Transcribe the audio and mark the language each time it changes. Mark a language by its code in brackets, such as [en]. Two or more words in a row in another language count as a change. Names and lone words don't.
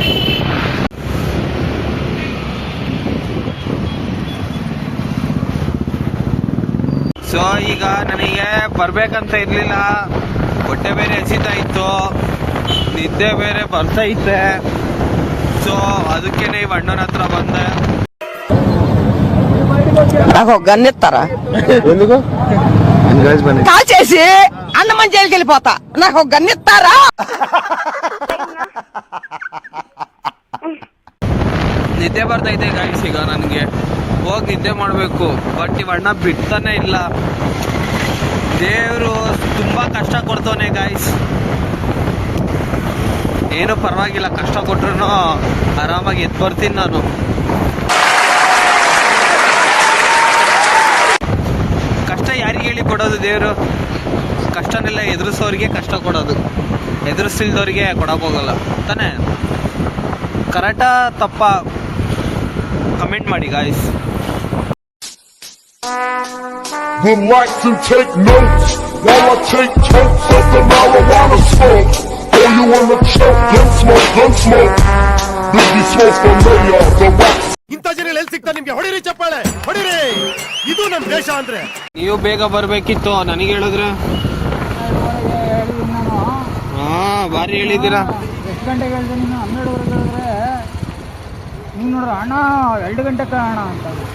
[kn] ಸೊ ಈಗ ನನಗೆ ಬರ್ಬೇಕಂತ ಇರಲಿಲ್ಲ, ಹೊಟ್ಟೆ ಬೇರೆ ಹಸಿತಾ ಇತ್ತು, ನಿದ್ದೆ ಬೇರೆ ಬರ್ತೈತೆ. ಸೊ ಅದಕ್ಕೇನೆ ಈ ಅಣ್ಣನ ಹತ್ರ ಬಂದೆ. [te] నాకు గన్నెత్తారా ఎందుకు కాల్ చేసి అన్నమని జైలుకి వెళ్ళిపోతా. నాకు గన్నెత్తారా? [kn] ನಿದ್ದೆ ಬರ್ತೈತೆ ಗಾಯ್ಸ್. ಈಗ ನನಗೆ ಹೋಗಿ ನಿದ್ದೆ ಮಾಡಬೇಕು, ಬಟ್ ಇವಣ್ಣ ಬಿಡ್ತಾನೆ ಇಲ್ಲ. ದೇವರು ತುಂಬಾ ಕಷ್ಟ ಕೊಡ್ತವನೆ ಗಾಯ್ಸ್. ಏನು ಪರವಾಗಿಲ್ಲ, ಕಷ್ಟ ಕೊಟ್ರು ಆರಾಮಾಗಿ ಎದ್ದು ಬರ್ತೀನಿ ನಾನು. ಕಷ್ಟ ಯಾರಿಗೆ ಹೇಳಿ ಕೊಡೋದು ದೇವರು? ಕಷ್ಟನೆಲ್ಲ ಎದುರಿಸೋರಿಗೆ ಕಷ್ಟ ಕೊಡೋದು, ಎದುರಿಸಿಲ್ದವ್ರಿಗೆ ಕೊಡೋಕೆ ಹೋಗಲ್ಲ ತಾನೇ. ಕರೆಕ್ಟಾ ತಪ್ಪ? ಕಮೆಂಟ್ ಮಾಡಿ ಗಾಯ್ಸ್. [en] Would like to take notes while I take totes of the marijuana smoke. Oh, you wanna choke? Gun smoke. Biggie smoke from Mayor, the rocks. [kn] ಇಂಥ ಜನ ಎಲ್ಲಿ ಸಿಗ್ತಾ ನಿಮ್ಗೆ? ಹೊಡಿರಿ ಚಪ್ಪಾಳೆ, ಹೊಡಿರಿ. ಇದು ನಮ್ ದೇಶ ಅಂದ್ರೆ. ನೀವು ಬೇಗ ಬರ್ಬೇಕಿತ್ತು, ನನಗೆ ಹೇಳಿದ್ರೆ. ಬಾರಿ ಹೇಳಿದ್ದೀರಾ. ಎಷ್ಟು ಗಂಟೆಗೆ ಹೇಳಿದೆ ನೀನು? 12:30 ಹೇಳಿದ್ರೆ ನೀನು ನೋಡ್ರ ಅಣ್ಣ 2 ಗಂಟೆಗೆ ಅಣ್ಣ ಅಂತ.